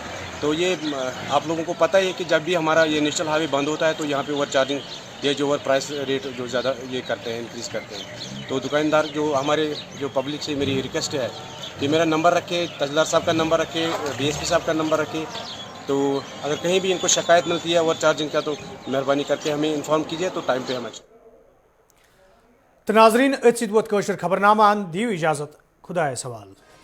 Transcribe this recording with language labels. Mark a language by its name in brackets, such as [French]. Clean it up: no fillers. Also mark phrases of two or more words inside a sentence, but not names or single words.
[Urdu] تو یہ آپ لوگوں کو پتہ ہے کہ جب بھی ہمارا یہ [English] national high way [Urdu] بند ہوتا ہے تو یہاں پہ [English] over charging [Urdu] یہ جو [English] over price rate [Urdu] جو زیادہ یہ کرتے ہیں انکریز کرتے ہیں. تو دکاندار جو ہمارے جو پبلک سے میری ریکویسٹ ہے کہ میرا نمبر رکھے، تحصیلدار صاحب کا نمبر رکھے، ڈی ایس پی صاحب کا نمبر رکھے. تو اگر کہیں بھی ان کو شکایت ملتی ہے [English] over charging [Urdu] کا تو مہربانی کر کے ہمیں انفارم کیجیے تو ٹائم پہ ہمیں. [Kashmiri] ناظرین ات ست ووت خبر نامہ دیو اجازت. खुदा सवाल।